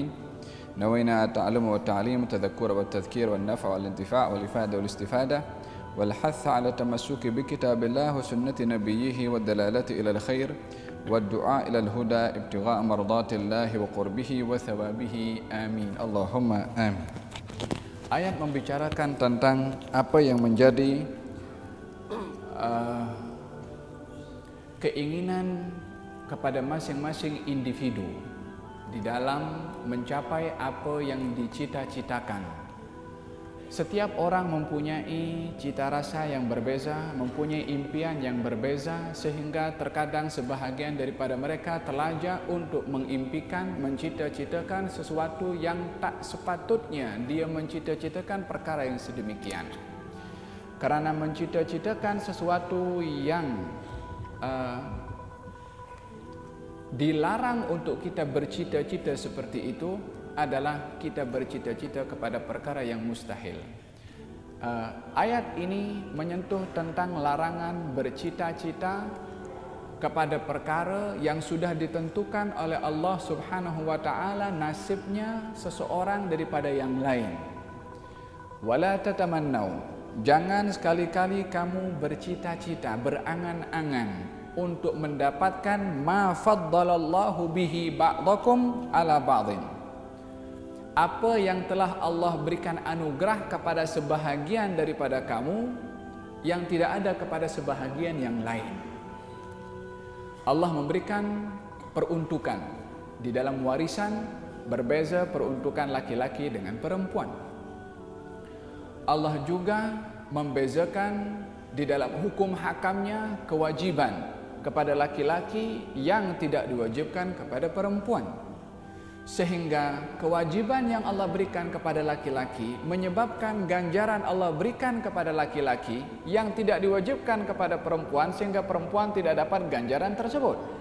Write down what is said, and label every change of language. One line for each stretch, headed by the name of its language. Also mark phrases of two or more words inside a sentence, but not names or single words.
Arabic: نوينا التعلم والتعليم والتذكر والتذكير والنفع والانتفاع والإفادة والاستفادة والحث على التمسك بكتاب الله وسنة نبيه والدلالة إلى الخير والدعاء إلى الهدى ابتغاء مرضات الله وقربه وثوابه آمين اللهم آمين.
Malay: Ayat membicarakan tentang apa yang menjadi keinginan kepada masing-masing individu di dalam mencapai apa yang dicita-citakan. Setiap orang mempunyai cita rasa yang berbeza, mempunyai impian yang berbeza, sehingga terkadang sebahagian daripada mereka terlajak untuk mengimpikan, mencita-citakan sesuatu yang tak sepatutnya dia mencita-citakan perkara yang sedemikian. Kerana mencita-citakan sesuatu yang dilarang untuk kita bercita-cita seperti itu adalah kita bercita-cita kepada perkara yang mustahil. Ayat ini menyentuh tentang larangan bercita-cita kepada perkara yang sudah ditentukan oleh
Arabic: الله سبحانه وتعالى
Malay: nasibnya seseorang daripada yang lain.
Arabic: ولا تتمنوا,
Malay: jangan sekali-kali kamu bercita-cita, berangan-angan untuk mendapatkan
Arabic: ما فضل الله به بعضكم على بعض.
Malay: Apa yang telah Allah berikan anugerah kepada sebahagian daripada kamu yang tidak ada kepada sebahagian yang lain. Allah memberikan peruntukan di dalam warisan berbeza peruntukan laki-laki dengan perempuan. Allah juga membezakan di dalam hukum hakamnya kewajiban kepada laki-laki yang tidak diwajibkan kepada perempuan. Sehingga kewajiban yang Allah berikan kepada laki-laki menyebabkan ganjaran Allah berikan kepada laki-laki yang tidak diwajibkan kepada perempuan, sehingga perempuan tidak dapat ganjaran tersebut.